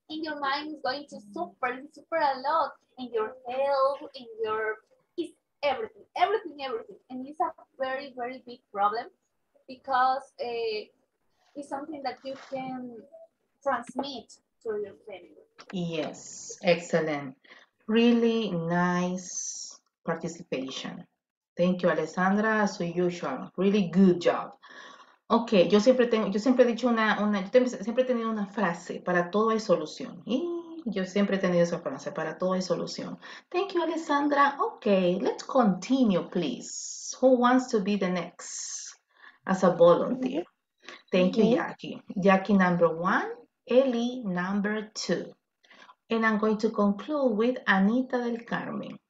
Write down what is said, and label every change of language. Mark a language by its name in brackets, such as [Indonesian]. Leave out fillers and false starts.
[English] And your mind is going to super a lot, in your health, in your it's everything, and it's a very big problem because it's something that you can transmit to your family. Yes. Excellent. Really nice participation. Thank you, Alessandra, as usual. Really good job. [Spanish] Ok, yo siempre he dicho siempre he tenido una frase, para todo hay solución. Y yo siempre he tenido esa frase, para todo hay solución. [English] Thank you, Alessandra. Okay, let's continue, please. Who wants to be the next as a volunteer? Thank you, Okay. Jackie. Jackie number 1, Ellie number 2. And I'm going to conclude with Anita del Carmen.